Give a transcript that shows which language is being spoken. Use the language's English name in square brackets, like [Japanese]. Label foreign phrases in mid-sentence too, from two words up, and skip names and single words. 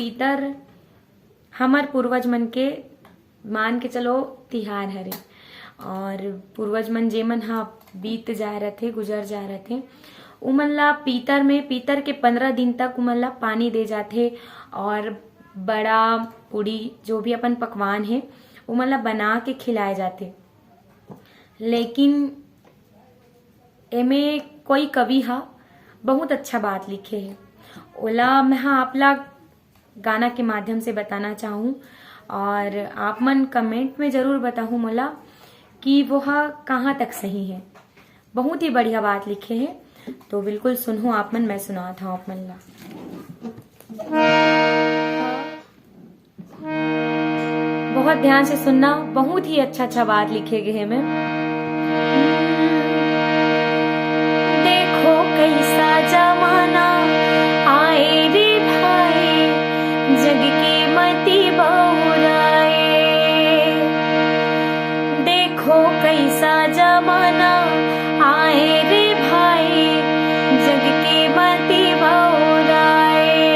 [Chhattisgarhi] पीतर हमर पूर्वज मन के मान के चलो तिहार हरे और पूर्वज मन जेमन हा बीत जाए रथे गुजर जाए रथे उमन ला पीतर में पीतर के 15 दिन तक उमन ला पानी दे जाथे और बड़ा पूड़ी जो भी अपन पकवान है उमन ला बना के खिलाए जाथे। लेकिन एमे कोई कवि हा बहुत अच्छा बात लिखे है, ओला मैं आपला गाना के माध्यम से बताना चाहूँ और आप मन कमेंट में जरूर बताऊँ मोला कि वो कहाँ तक सही है। बहुत ही बढ़िया बात लिखे हैं तो बिल्कुल सुनो आप मन, मैं सुनाता हूँ आप मन ला। बहुत ध्यान से सुनना, बहुत ही अच्छा बात लिखे गए हैं मैं। देखो कैसा जमाना आए रे भाई, जग के मती बहुराए। देखो कैसा जमाना आए रे भाई, जग के मती बहुराए।